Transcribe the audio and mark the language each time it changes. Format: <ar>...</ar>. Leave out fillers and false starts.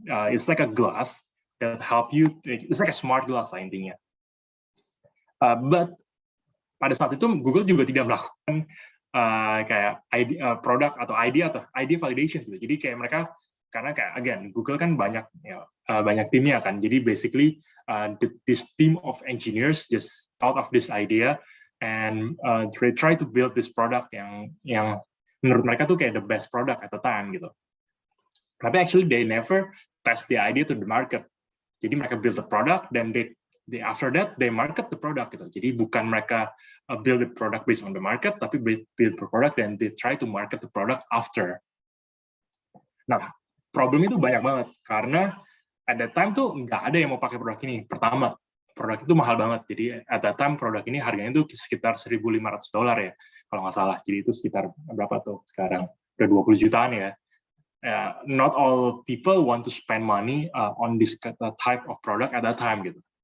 <en>It's like a glass that help you, it's like a smart glass</en> <id>lah intinya. But pada saat itu Google juga tidak melakukan kayak produk atau</id> <en>idea validation</en> <id>gitu. Jadi kayak mereka, karena kayak again Google kan banyak timnya kan.</id> <en>Jadi basically this team of engineers just thought of this idea and try to build this product</en> <id>yang menurut mereka tuh kayak</id> <en>the best product at the time gitu.</en> <id>Tapi</id> <en>actually they never test the idea to the market.</en> <id>Jadi mereka</id> <en>build the product, then after that they market the product gitu.</en> <id>Jadi bukan mereka</id> <en>build the product based on the market,</en> <id>tapi</id> <en>build the product</en> <id>dan</id> <en>they try to market the product after.</en> <id>Nah, problem itu banyak banget karena</id> <en>at that time</en> <id>tuh nggak ada yang mau pakai produk ini. Pertama, produk itu mahal banget. Jadi</id> <en>at that time</en> <id>produk ini harganya itu sekitar $1.500 ya, kalau nggak salah. Jadi itu sekitar berapa tuh sekarang? Udah 20 jutaan ya.</id> <en>Not all people want to spend money on this type of product at that time gitu.</en>